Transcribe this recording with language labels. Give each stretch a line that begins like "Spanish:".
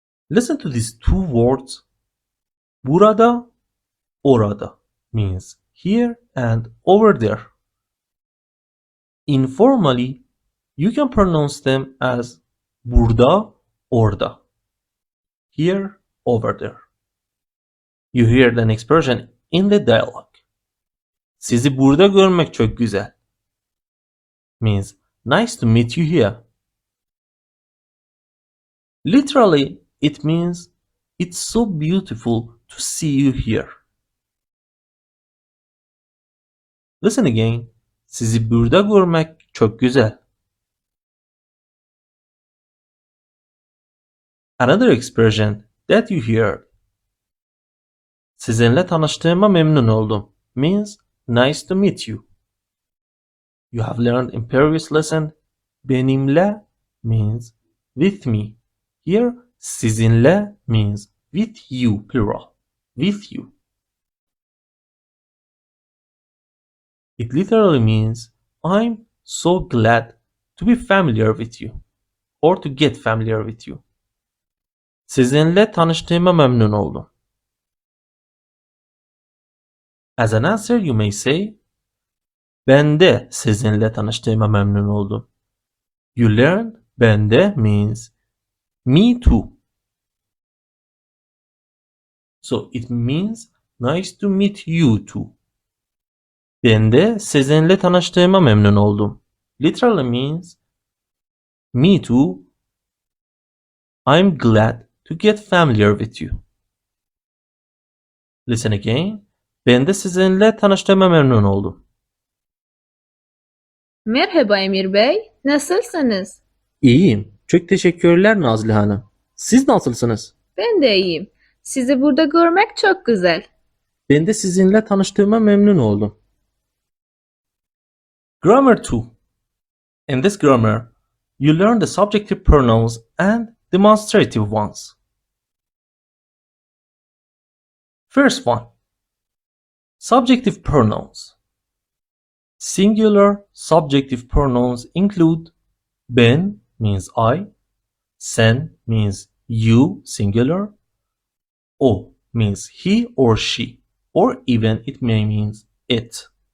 English: Listen to these two words. Burada, orada means here and over there. Informally, you can pronounce them as burada, orada. Here, over there. You hear an expression in the dialogue.
Turkish: Sizi burada görmek çok güzel.
English: Means nice to meet you here. Literally, it means it's so beautiful to see you here. Listen again.
Turkish: Sizi burada görmek çok güzel.
English: Another expression that you hear.
Turkish: Sizinle tanıştığıma memnun oldum
English: means nice to meet you. You have learned in previous lesson benimle means with me. Here sizinle means with you plural. With you. It literally means I'm so glad to be familiar with you or to get familiar with you.
Turkish: Sizinle tanıştığıma memnun oldum.
English: As an answer you may say
Turkish: ben de sizinle tanıştığıma memnun oldum.
English: You learn
Turkish: ben de
English: means me too. So it means nice to meet you too.
Turkish: Ben de sizinle tanıştığıma memnun oldum.
English: Literally means me too. I'm glad to get familiar with you. Listen again.
Turkish: Ben de sizinle tanıştığıma memnun oldum. Merhaba Emir Bey, nasılsınız? İyiyim. Çok teşekkürler Nazlı Hanım. Siz nasılsınız? Ben de iyiyim. Sizi burada görmek çok güzel. Ben de sizinle tanıştığıma memnun oldum.
English: Grammar 2. In this grammar, you learn the subjective pronouns and demonstrative ones. First one. Subjective pronouns. Singular subjective pronouns include ben means I, sen means you singular, o means he or she, or even it may mean it.